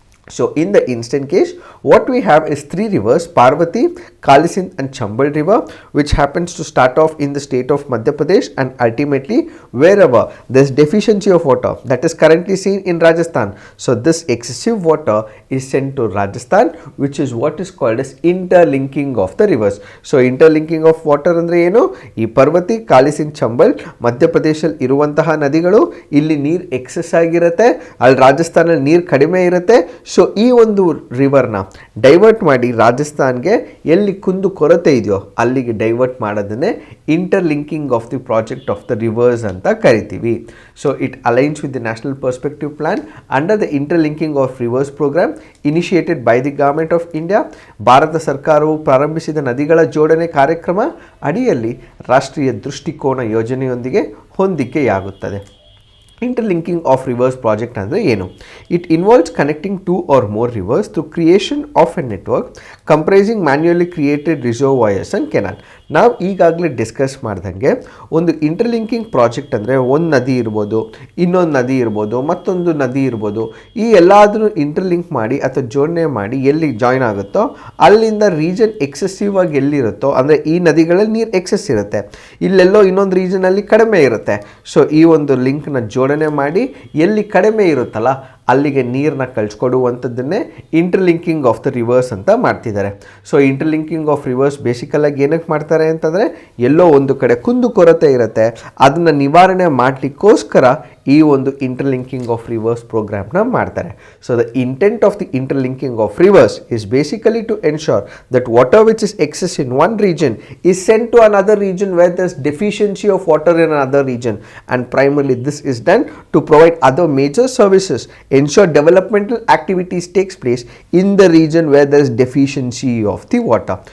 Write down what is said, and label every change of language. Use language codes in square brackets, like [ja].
[en] So in the instant case, what we have is 3 rivers, Parvati, Kali Sindh and Chambal river, which happens to start off in the state of Madhya Pradesh and ultimately wherever there is deficiency of water, that is currently seen in Rajasthan. So this excessive water is sent to Rajasthan, which is what is called as interlinking of the rivers. So interlinking of water [kn] ಅಂದ್ರೆ ಏನು? ಈ ಪರ್ವತಿ, ಕಾಲಿ ಸಿಂಧ್, ಚಂಬಲ್ ಮಧ್ಯ ಪ್ರದೇಶದಲ್ಲಿ ಇರುವಂತಹ ನದಿಗಳು, ಇಲ್ಲಿ ನೀರು ಎಕ್ಸೆಸ್ ಆಗಿರುತ್ತೆ, ಅಲ್ಲಿ ರಾಜಸ್ಥಾನಲ್ಲಿ ನೀರು ಕಡಿಮೆ ಇರುತ್ತೆ. ಸೊ ಈ ಒಂದು ರಿವರ್ನ ಡೈವರ್ಟ್ ಮಾಡಿ ರಾಜಸ್ಥಾನ್ಗೆ ಎಲ್ಲಿ ಕುಂದು ಕೊರತೆ ಇದೆಯೋ ಅಲ್ಲಿಗೆ divert ಮಾಡೋದನ್ನೇ interlinking of the project of the rivers ಅಂತ ಕರಿತೀವಿ. [en] So it aligns with the national perspective plan under the interlinking of rivers program initiated by the government of India. [kn] Bharat ಸರ್ಕಾರವು ಪ್ರಾರಂಭಿಸಿದ ನದಿಗಳ ಜೋಡಣೆ ಕಾರ್ಯಕ್ರಮ ಅಡಿಯಲ್ಲಿ ರಾಷ್ಟ್ರೀಯ ದೃಷ್ಟಿಕೋನ ಯೋಜನೆಯೊಂದಿಗೆ ಹೊಂದಿಕೆಯಾಗುತ್ತದೆ. [en] Interlinking of rivers project [kn] ಅಂದರೆ ಏನು? [en] It involves connecting 2 or more rivers through creation of a network comprising manually created reservoirs and canal. [kn] ನಾವು ಈಗಾಗಲೇ ಡಿಸ್ಕಸ್ ಮಾಡ್ದಂಗೆ ಒಂದು ಇಂಟರ್ಲಿಂಕಿಂಗ್ ಪ್ರಾಜೆಕ್ಟ್ ಅಂದರೆ ಒಂದು ನದಿ ಇರ್ಬೋದು, ಇನ್ನೊಂದು ನದಿ ಇರ್ಬೋದು, ಮತ್ತೊಂದು ನದಿ ಇರ್ಬೋದು, ಈ ಎಲ್ಲಾದರೂ ಇಂಟರ್ಲಿಂಕ್ ಮಾಡಿ ಅಥವಾ ಜೋಡಣೆ ಮಾಡಿ ಎಲ್ಲಿ ಜಾಯ್ನ್ ಆಗುತ್ತೋ ಅಲ್ಲಿಂದ ರೀಜನ್ ಎಕ್ಸೆಸಿವ್ ಆಗಿ ಎಲ್ಲಿರುತ್ತೋ, ಅಂದರೆ ಈ ನದಿಗಳಲ್ಲಿ ನೀರು ಎಕ್ಸೆಸ್ ಇರುತ್ತೆ, ಇಲ್ಲೆಲ್ಲೋ ಇನ್ನೊಂದು ರೀಜನಲ್ಲಿ ಕಡಿಮೆ ಇರುತ್ತೆ. ಸೊ ಈ ಒಂದು ಲಿಂಕ್ನ ಜೋಡಣೆ ಮಾಡಿ ಎಲ್ಲಿ ಕಡಿಮೆ ಇರುತ್ತಲ್ಲ ಅಲ್ಲಿಗೆ ನೀರನ್ನ ಕಳಿಸ್ಕೊಡುವಂಥದ್ದನ್ನೇ ಇಂಟರ್ಲಿಂಕಿಂಗ್ ಆಫ್ ದ ರಿವರ್ಸ್ ಅಂತ ಮಾಡ್ತಿದ್ದಾರೆ. ಸೊ ಇಂಟರ್ಲಿಂಕಿಂಗ್ ಆಫ್ ರಿವರ್ಸ್ ಬೇಸಿಕಲಾಗಿ ಏನಕ್ಕೆ ಮಾಡ್ತಾರೆ ಅಂತಂದರೆ, ಎಲ್ಲೋ ಒಂದು ಕಡೆ ಕುಂದುಕೊರತೆ ಇರುತ್ತೆ, ಅದನ್ನು ನಿವಾರಣೆ ಮಾಡಲಿಕ್ಕೋಸ್ಕರ ಈ ಒಂದು ಇಂಟರ್ಲಿಂಕಿಂಗ್ ಆಫ್ ರಿವರ್ಸ್ ಪ್ರೋಗ್ರಾಮ್ನ ಮಾಡ್ತಾರೆ. [en] So the intent of the interlinking of rivers is basically to ensure that water which is excess in one region is sent to another region where there is deficiency of water in another region, and primarily this is done to provide other major services, ensure developmental activities takes place in the region where there is deficiency of the water.